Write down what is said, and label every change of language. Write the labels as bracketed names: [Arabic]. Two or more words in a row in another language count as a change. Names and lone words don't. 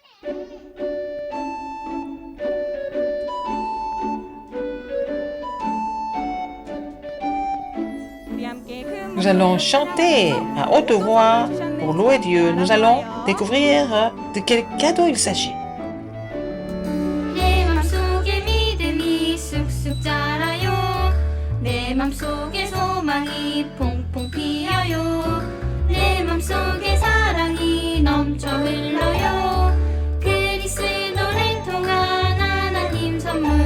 [French] Nous allons chanter à haute voix pour louer Dieu. Nous allons découvrir de quel cadeau il s'agit. [Korean] 내 맘속에 믿음이 쑥쑥 자라요. 내 맘속에 소망이 퐁퐁 피어요. 내 맘속에 사랑이 넘쳐 흘러요. 그리스도를 통한 하나님 선물.